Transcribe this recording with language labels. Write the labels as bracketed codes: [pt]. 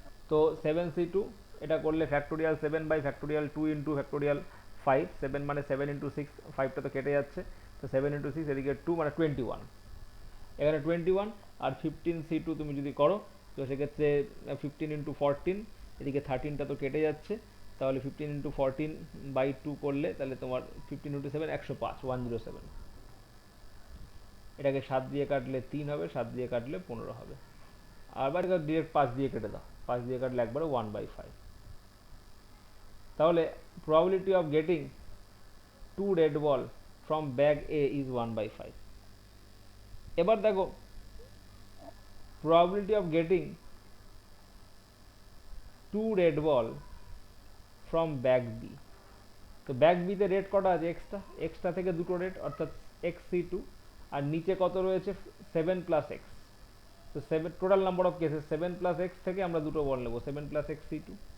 [bn] তো 7C2 এটা করলে factorial 7 by factorial 2 into factorial 5, 7 মানে 7 ইন্টু 6, 5টা তো কেটে যাচ্ছে, তো 7 ইন্টু 6 এদিকে 2 মানে 21, এখানে 21, আর 15C2 তুমি যদি করো তো সেক্ষেত্রে 15 ইন্টু 14, এদিকে 13টা তো কেটে যাচ্ছে, তাহলে 15 ইন্টু 14 বাই 2 করলে তাহলে তোমার 15 ইন্টু 7 105, 107। এটাকে 7 দিয়ে কাটলে 3 হবে, 7 দিয়ে কাটলে 15 হবে, আবার ডিরেক্ট 5 দিয়ে কেটে দাও, 5 দিয়ে কাটলে একবারে 1/5। তাহলে [en] probability of getting 2 red ball from bag A is 1/5। [bn] এবার দেখো [en] probability of getting 2 red ball from bag B, [bn] তো ব্যাগ বি তে রেড কটা আছে, এক্সটা, এক্সটা থেকে দুটো রেড অর্থাৎ XC2, আর নিচে কত রয়েছে 7 প্লাস এক্স, তো 7 total number of cases 7 plus x থেকে আমরা দুটো বল নেব, 7 প্লাস XC2।